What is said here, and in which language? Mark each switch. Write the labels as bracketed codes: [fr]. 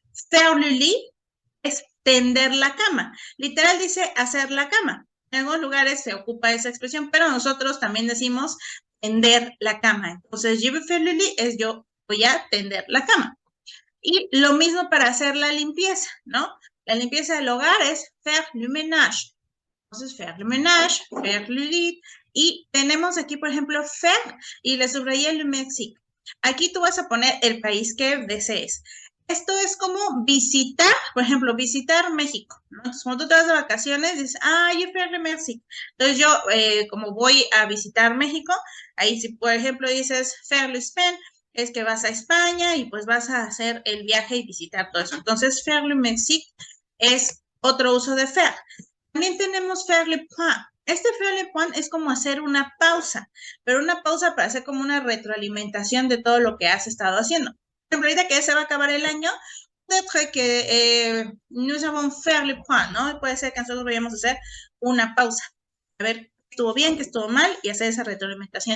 [fr] Faire le lit [es] es tender la cama. Literal dice hacer la cama. En algunos lugares se ocupa esa expresión, pero nosotros también decimos tender la cama. Entonces, [fr] je vais faire le lit [es] es yo voy a tender la cama. Y lo mismo para hacer la limpieza, ¿no? La limpieza del hogar es [fr] faire le ménage. [es] Entonces, [fr] faire le ménage, faire le lit. [es] Y tenemos aquí, por ejemplo, faire, y le subrayé le Mexique. Aquí tú vas a poner el país que desees. Esto es como visitar, por ejemplo, visitar México, ¿no? Entonces, cuando tú te vas de vacaciones, dices, yo [fr] faire le Mexique. [es] Entonces, yo, como voy a visitar México, ahí si, por ejemplo, dices [fr] faire le Spain, [es] es que vas a España y pues vas a hacer el viaje y visitar todo eso. Entonces, [fr] faire le Mexique [es] es otro uso de faire. También tenemos [fr] faire le point. [es] Este faire le point es como hacer una pausa, pero una pausa para hacer como una retroalimentación de todo lo que has estado haciendo. Por ejemplo, ahorita que ya se va a acabar el año, puede que [fr] nous avons faire le point, [es] ¿no? Puede ser que nosotros vayamos a hacer una pausa, a ver qué estuvo bien, qué estuvo mal y hacer esa retroalimentación.